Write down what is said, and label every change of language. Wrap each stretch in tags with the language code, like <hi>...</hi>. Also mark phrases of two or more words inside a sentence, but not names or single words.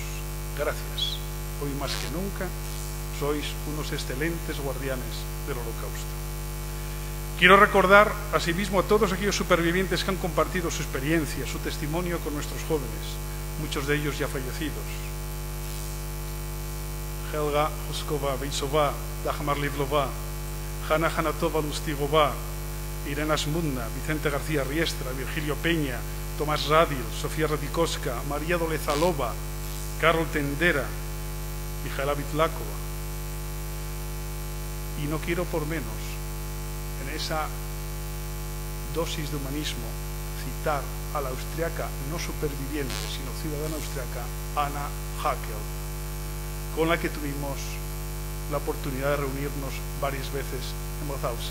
<es>Gracias. Hoy más que nunca sois unos excelentes guardianes del Holocausto. Quiero recordar asimismo a todos aquellos supervivientes que han compartido su experiencia, su testimonio con nuestros jóvenes, muchos de ellos ya fallecidos. Helga Hoskova Beitsova, Dagmar Livlova, Hanna Hanatova Lustigova, Irena Smudna, Vicente García Riestra, Virgilio Peña, Tomás Radil, Sofía Radikoska, María Dolezalova, Carol Tendera, Mijaela Vitlakova. Y no quiero por menos, en esa dosis de humanismo, citar a la austriaca no superviviente, sino ciudadana austriaca, Anna Haeckel, con la que tuvimos la oportunidad de reunirnos varias veces en Mauthausen.</es>